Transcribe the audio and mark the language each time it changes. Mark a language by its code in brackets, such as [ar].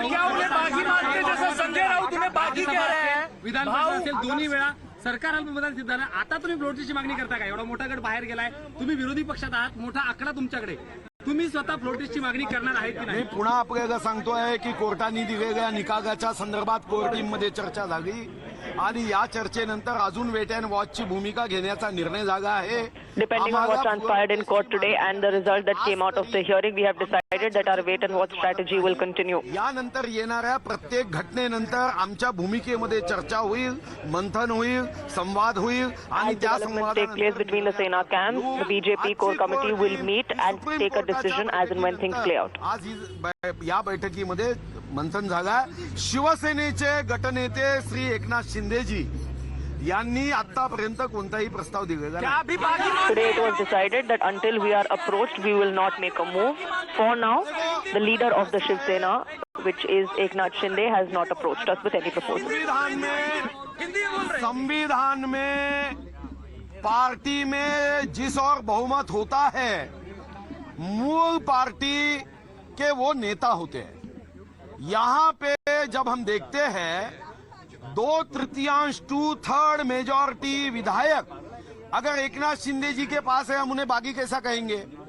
[hi] क्या उन्हें बागी मानते जसं संजय राऊत तुम्ही बागी कह रहे हैं. [mr] विधानसभा असेल दोन्ही वेळा सरकार अल्पमतात सिद्ध झालं. आता तुम्ही प्रोटेस्टची मागणी करता का? एवढा मोठा गट बाहेर गेलाय, तुम्ही विरोधी पक्षात आहात, मोठा आकडा तुमच्याकडे, तुम्ही स्वतः प्रोटेस्टची मागणी करणार आहेत की नाही? मी पुन्हा आपल्याला सांगतोय की कोर्टाने दिलेल्या निकालाच्या संदर्भात कोर टीममध्ये चर्चा झाली आणि या चर्चेनंतर अजून वेट अँड वॉचची भूमिका घेण्याचा निर्णय झाला आहे. [en] Depending on what transpired in court today and the result that came out of the hearing, we have decided that our wait and watch strategy will continue. [mr] यानंतर येणाऱ्या प्रत्येक घटनेनंतर आमच्या भूमिकेमध्ये चर्चा होईल, मंथन होईल, संवाद होईल आणि त्या [en] संवादात take place between the Sena camps, the BJP core committee will meet and take a decision as and when things play out. [mr] आज या बैठकीमध्ये मंथन झाला. शिवसेनेचे गटनेते श्री एकनाथ शिंदेजी यांनी आतापर्यंत कोणताही प्रस्ताव दिलेला नाही. [en] Today it was decided that until we are approached, we will not make a move. For now, the leader of the Shiv Sena, which is Eknath Shinde, has not approached us with any proposal. [hi] संविधान में party में जिस और बहुमत होता है, मूल party के वो नेता होते हैं. यहाँ पे जब हम देखते हैं 2/3 2/3 मेजॉरिटी विधायक अगर एकनाथ शिंदे जी के पास है, हम उन्हें बागी कैसा कहेंगे?